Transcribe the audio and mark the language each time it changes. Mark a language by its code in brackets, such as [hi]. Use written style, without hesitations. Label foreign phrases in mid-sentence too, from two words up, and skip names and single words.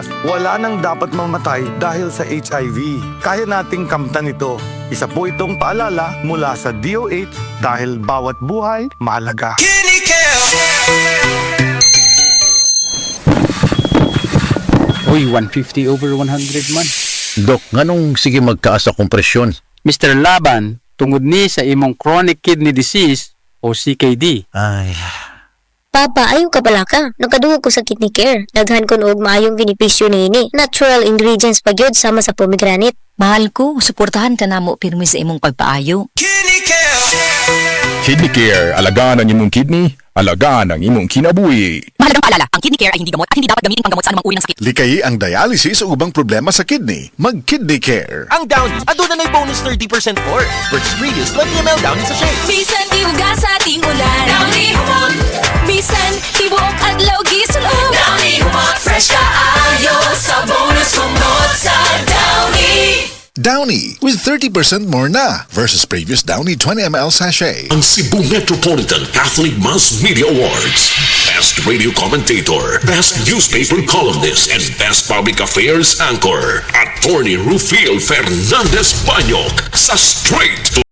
[tl] Wala nang dapat mamatay dahil sa HIV. Kaya nating kamtan ito. Isa po itong paalala mula sa DOH dahil bawat buhay mahalaga. [ceb] Uy, 150 over 100 man. Dok, nganong sige magkaas akong presyon? Mr. Laban, tungod ni sa imong [en] chronic kidney disease, [ceb] o CKD. Ay, Papa, ayaw ka pala ka. Nagkadungog ko sa kidney care. Daghan ko og maayong benepisyo niini. [en] Natural ingredients [ceb] pa gyud sama sa pomegranate. Mahal ko, suportahan ka na mo pirmi sa imong pagpaayo. Kidney Care, alagaan ang imong kidney, alagaan ang imong kinabuhi. [tl] Mahalagang paalala, ang kidney care ay hindi gamot at hindi dapat gamitin panggamot sa anumang uri ng sakit. [ceb] Likay ang dialysis o ubang problema sa kidney. Mag-Kidney Care. Ang Downy, aduna na'y bonus 30% [en] for versus previous [ceb] 20 ml Downy sa shake. Bisan iuga sa ating ulan. Downy humot. Bisan tibuok adlaw gisulod. Downy humot. Fresh kaayo sa bonus humot sa Downy. [en] Downy with 30% more na versus previous Downy 20 ml sachet. Ang Cebu Metropolitan Catholic Mass Media Awards. Best Radio Commentator, Best Newspaper Columnist, and Best Public Affairs Anchor. Attorney Rufiel Fernandez Banyok sa Straight